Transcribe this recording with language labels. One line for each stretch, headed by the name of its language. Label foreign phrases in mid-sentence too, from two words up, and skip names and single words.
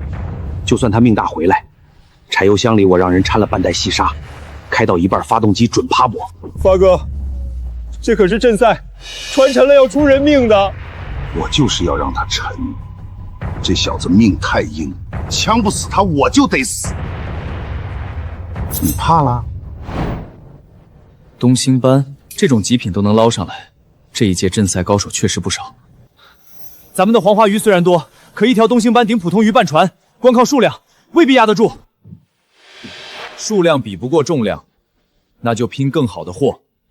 Chinese: 就算他命大回来，柴油箱里我让人掺了半袋细沙，開到一半發動機準趴泊。發哥，這可是鎮賽，船沉了要出人命的。我就是要讓他沉，這小子命太硬，槍不死他我就得死。你怕了？東星斑這種極品都能撈上來，這一屆鎮賽高手確實不少。咱們的黃花魚雖然多，可一條東星斑頂普通魚半船，光靠數量未必壓得住。數量比不過重量，那就拼更好的貨。